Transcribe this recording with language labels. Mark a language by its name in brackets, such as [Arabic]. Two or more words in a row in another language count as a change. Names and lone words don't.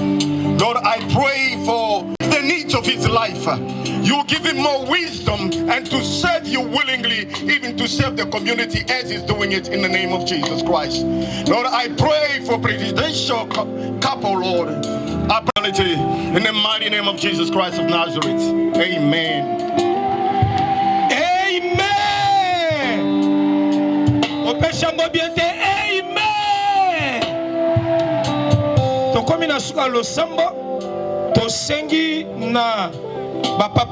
[English] Lord, I pray for the needs of his life. You give him more wisdom and to serve you willingly, even to serve the community as he's doing it in the name of Jesus Christ. Lord, I pray for presidential couple, Lord, ability in the mighty name of Jesus Christ of Nazareth. Amen. Amen. [Lingala] Tokomina suka losambo tosengi na bapa